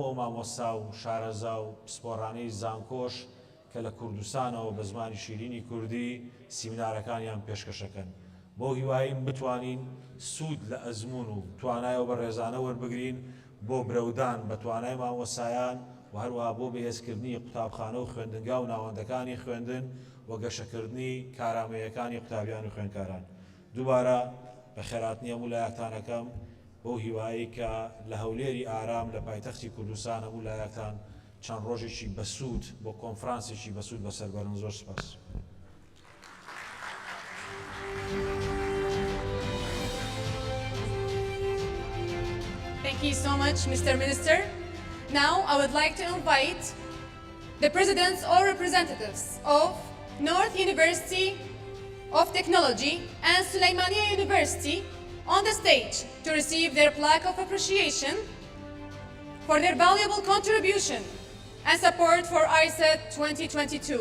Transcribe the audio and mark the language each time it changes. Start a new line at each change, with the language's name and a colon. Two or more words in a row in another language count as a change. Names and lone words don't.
Central Kurdish: ئەو مامۆستا و شارەزا و پسپۆڕانەی زانکۆش کە لە کوردستانەوە بە زمانی شیرینی کوردی سیمینارەکانیان پێشکەشەکەن بۆ هیواییم بتوانین سوود لە ئەزمون و توانایەوە بە ڕێزانە وەربگرین بۆ برەودان بە توانای مامۆسایان و هەروەها بۆ بەهێزکردنی قوتابخانە و خوێندنگا و ناوەندەکانی خوێندن و گەشەکردنی کارامەیەکانی قوتابیان و خوێندکاران. دووبارە بە خێراتنی هەموو لایەکتانەکەم بۆ هیوایی کە لە هەولێری ئارام لە پایتەختی کوردستان هەموو لایەکتان چەند ڕۆژێکی بەسوود بۆ کۆنفرانسێکی بەسوود بەسەربەرن. زۆر سپاس.
English: Thank you so much, Mr. Minister. Now, I would like to invite the presidents or representatives of North University of Technology and Suleymaniye University on the stage to receive their plaque of appreciation for their valuable contribution and support for ICET 2022.